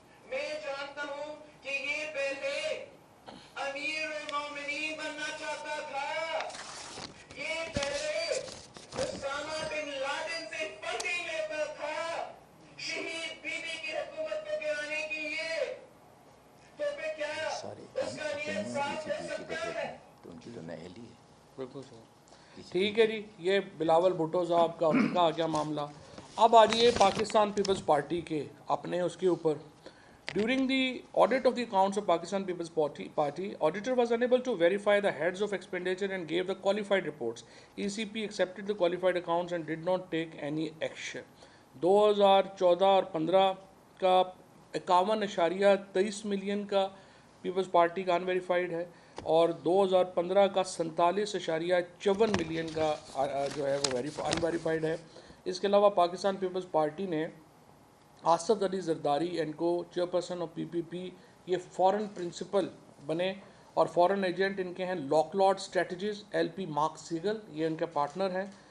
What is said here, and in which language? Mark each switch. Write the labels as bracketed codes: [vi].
[ur] میں جانتا ہوں کہ یہ پہلے امیر المومنین بننا چاہتا تھا، یہ پہلے اسامہ بن لادن سے فنڈنگ لیتا تھا شہید بی بی کی حکومت کو گرانے کے لیے. تو پھر کیا اس کا نیت صاف ہو سکتا ہے؟ تو ان کی تو نہیلی ہے. بالکل صحیح. ٹھیک ہے جی، یہ بلاول بھٹو صاحب کا ان کا کیا معاملہ. اب آ جائیے پاکستان پیپلز پارٹی کے اپنے اس کے اوپر. [en] During the audit of the accounts of Pakistan People's Party, auditor was unable to verify the heads of expenditure and gave the qualified reports. ECP accepted the qualified accounts and did not take any action. [ur] 2014 اور 15 کا 51.23 million کا Peoples party کا unverified ہے اور 2015 کا 47.54 million کا جو ہے وہ انویریفائڈ ہے. اس کے علاوہ پاکستان پیپلز پارٹی نے آصف علی زرداری اینڈ کو چیئرپرسن آف پی پی پی یہ فورن پرنسپل بنے اور فورن ایجنٹ ان کے ہیں lock لاڈ strategies L P mark سیگل، یہ ان کے پارٹنر ہیں.